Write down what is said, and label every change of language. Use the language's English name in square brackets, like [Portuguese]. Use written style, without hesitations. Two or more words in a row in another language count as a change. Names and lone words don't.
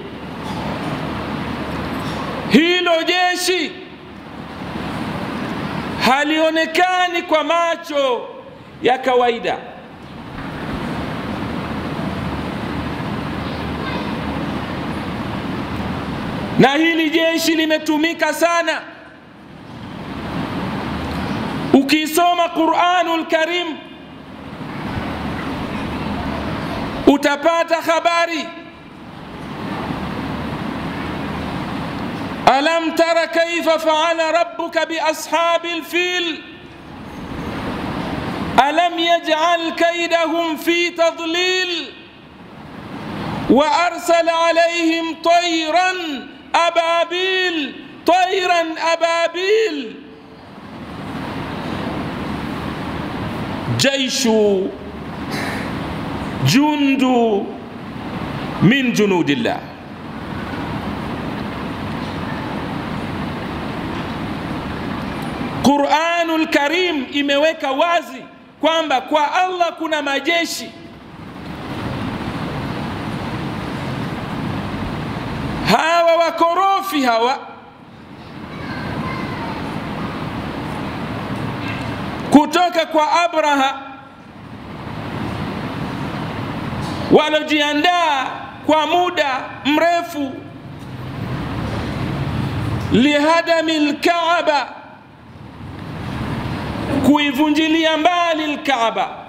[Swahili] Hilo jeshi halionekani kwa macho ya kawaida, na hili jeshi limetumika sana. Ukisoma Qur'anul Karim utapata habari, [Arabic] ألم تر كيف فعل ربك بأصحاب الفيل ألم يجعل كيدهم في تضليل وأرسل عليهم طيرا أبابيل طيرا أبابيل جيش جند من جنود الله. [Swahili] Qur'anul Karim imeweka wazi kwamba kwa Allah kuna majeshi. Hawa wakorofi hawa kutoka kwa Abraha walojiandaa kwa muda mrefu [Arabic] لهدم الكعبة, [Swahili] kuivunjilia mbali al-Kaaba.